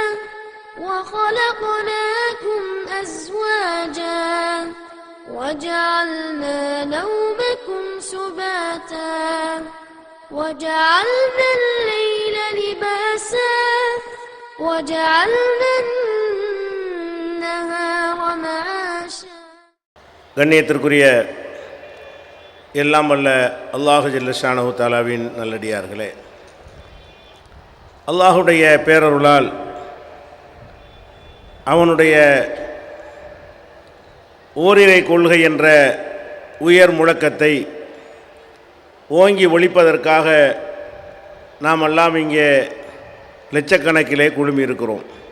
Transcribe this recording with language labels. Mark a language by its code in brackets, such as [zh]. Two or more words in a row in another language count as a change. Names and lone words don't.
[ar] وخلقناكم أزواجا وجعلنا نومكم سباتا وجعلنا الليل لباسا وجعلنا النهار معاشا. [ta] கண்ணியத்திற்குரிய எல்லாம் வல்ல [ar] الله جل شأنه [ta] தஆலாவின் நல்லடியார்களே, அல்லாஹுடைய பேரருளால் அவனுடைய ஓரிரை கொள்கை என்ற உயர் முழக்கத்தை ஓங்கி ஒழிப்பதற்காக நாம் எல்லாம் இங்கே லட்சக்கணக்கிலே குழுமி இருக்கிறோம்.